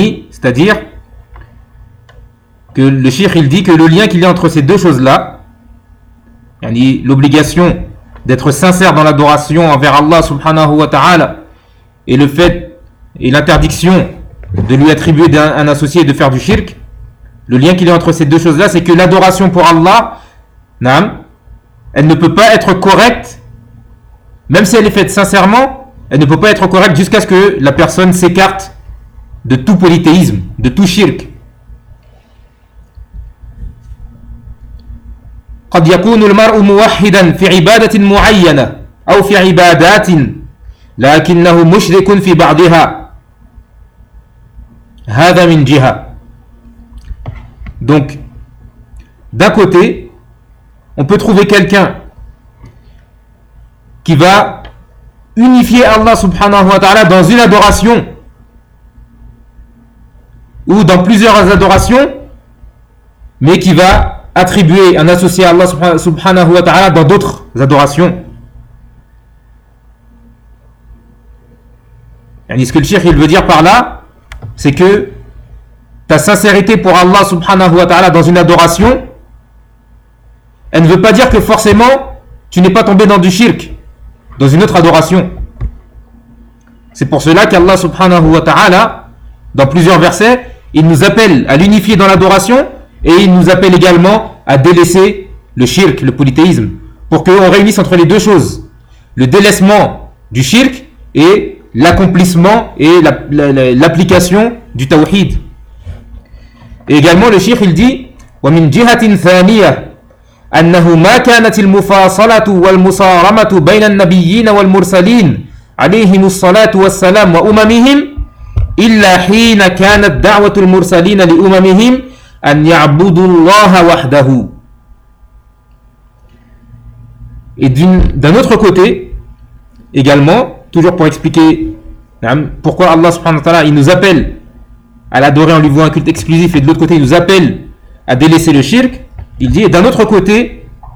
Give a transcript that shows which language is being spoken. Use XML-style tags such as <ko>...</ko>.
<fr>C'est-à-dire que le shirk, il dit que le lien qu'il y a entre ces deux choses-là, l'obligation d'être sincère dans l'adoration envers Allah subhanahu wa ta'ala, et le fait et l'interdiction de lui attribuer un associé et de faire du shirk, le lien qu'il y a entre ces deux choses-là, c'est que l'adoration pour Allah, elle ne peut pas être correcte, même si elle est faite sincèrement, elle ne peut pas être correcte jusqu'à ce que la personne s'écarte de tout polythéisme, de tout shirk.</fr> <ar>قد يكون المرء موحدا في عبادة معينة أو في عبادات لكنه مشرك في بعضها هذا من جهة.</ar> <fr>Donc d'un côté, on peut trouver quelqu'un qui va unifier Allah subhanahu wa ta'ala dans une adoration ou dans plusieurs adorations, mais qui va attribuer un associé à Allah subhanahu wa ta'ala dans d'autres adorations. Et ce que le Cheikh, il veut dire par là, c'est que ta sincérité pour Allah subhanahu wa ta'ala dans une adoration, elle ne veut pas dire que forcément tu n'es pas tombé dans du shirk, dans une autre adoration. C'est pour cela qu'Allah subhanahu wa ta'ala, dans plusieurs versets, il nous appelle à l'unifier dans l'adoration et il nous appelle également à délaisser le shirk, le polythéisme, pour qu'on réunisse entre les deux choses, le délaissement du shirk et l'accomplissement et l'application du tawhid. Et également le shirk, il dit</fr> <ar>« وَمِنْ جِهَةٍ ثَانِيَةٍ أَنَّهُ مَا كَانَتِ الْمُفَاصَلَةُ وَالْمُصَارَمَةُ بَيْنَ النَّبِيِّينَ وَالْمُرْسَلِينَ عليهم الصلاة والسلام وأممهم إلا حين كانت دعوة المرسلين لأممهم أن يعبدوا الله وحده.</ar> <fr>Et d'un autre côté, également, toujours pour expliquer pourquoi Allah subhanahu wa ta'ala, il nous appelle à l'adorer en lui vouant un culte exclusif, et de l'autre côté, il nous appelle à délaisser le shirk, il dit, et d'un autre côté,</fr>